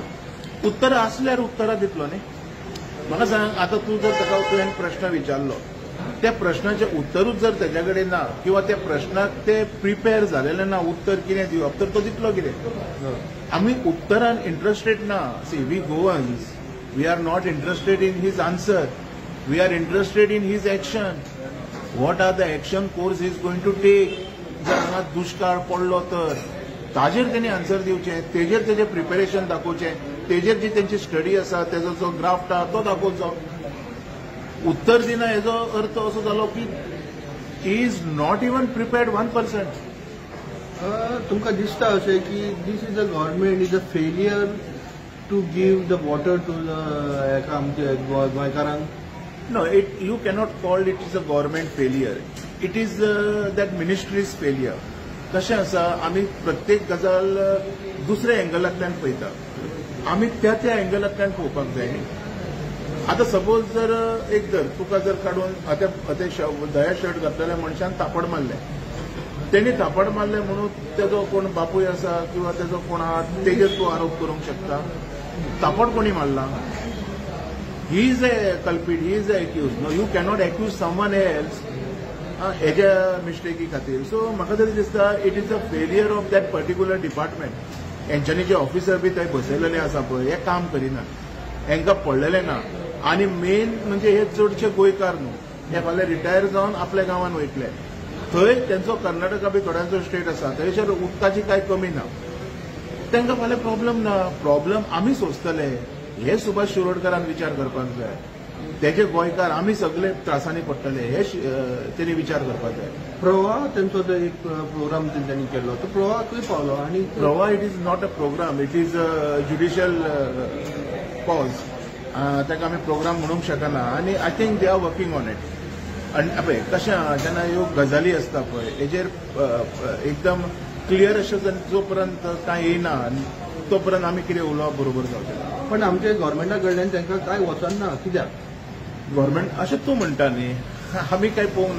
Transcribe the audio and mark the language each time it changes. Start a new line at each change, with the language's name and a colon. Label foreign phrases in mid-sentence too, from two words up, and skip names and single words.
Konkani: उत्तरां आसल्यार उत्तरां दितलो न्ही. म्हाका सांग, आतां तूं जर ताका तुवें प्रश्न विचारलो, त्या प्रश्नाचें उत्तरूच जर तेज्या कडेन ना किंवा त्या प्रश्नाक ते प्रिपेर जालेलें ना उत्तर कितें दिवप, तर तो दितलो कितें? आमी उत्तरान इंट्रस्टेड ना.
English: See we Goans we are not interested in his answer, we are interested in his action. What are the action course is going to take.
Konkani: जर हांगा दुष्काळ पडलो तर ताजेर तेणी आन्सर दिवचें, तेजेर तेजें प्रिपेरेशन दाखोवचें, तेजेर जी तेंची स्टडी आसा तेजो जो ड्राफ्ट आहा तो दाखोवचो. उत्तर दिना हेजो अर्थ असो जालो की
English: he is not even prepared
Konkani: 1%. तुमकां दिसता अशें की
English: this is a government is a failure to give the water to the
Konkani: आमचे गोंयकारांक?
English: No, you cannot call it is a government failure. It is that ministry's failure.
Konkani: कशें आसा, आमी प्रत्येक गजाल दुसऱ्या एंगलांतल्यान पळयता, आमी त्या एंगलांतल्यान पळोवपाक जाय न्ही. आतां सपोज जर एक जर तुका जर काडून दया शर्ट घातलेल्या मनशान थापड मारलें, तेणी थापड मारलें म्हणून तेजो कोण बापूय आसा किंवा तेजो कोण आहा तेजेर तूं आरोप करूंक शकता. थापड कोणी मारला?
English: He is a culprit, he is a accused. No, you cannot accuse someone else
Konkani: हेज्या मिस्टेकी खातीर.
English: सो
Konkani: म्हाका तरी दिसता
English: it is a failure of that particular department.
Konkani: हेंच्यांनी जे ऑफिसर बी थंय बसयलेले आसा पळय हे काम करिना, हेंकां पडलेलें ना. आनी मेन म्हणजे हे चडशे गोंयकार न्हू, हे फाल्यां रिटायर जावन आपल्या गांवांत वयतले. थंय तेंचो कर्नाटका बी थोड्यांचो स्टेट आसा, थंयसर उदकाची कांय कमी ना, तांकां फाल्यां प्रॉब्लेम ना. प्रॉब्लेम आमी सोंसतले हे सुभाष शिरोडकरान विचार करपाक जाय. तेजे गोंयकार आमी सगळे त्रासांनी पडटले हे तेणी विचार करपाक जाय. प्रवाह तेंचो जो एक प्रोग्राम तेंच्यांनी केल्लो तो प्रवाह खंय पावलो? आनी
English: Pravah it is not a program, it is a judicial pause.
Konkani: ताका आमी प्रोग्राम म्हणूंक शकना.
English: आनी I think they are working on it.
Konkani: आनी पळय कशें जेन्ना ह्यो गजाली आसता पळय हेजेर एकदम क्लियर अशें जो पर्यंत कांय येयना तो पर्यंत आमी कितें उलोवप बरोबर जावचें ना. पण आमच्या गव्हर्नमेंटा कडल्यान तांकां कांय वचना. कित्याक? गव्हर्नमेंट अशें तूं म्हणटा न्ही, आमी कांय पळोवंक ना.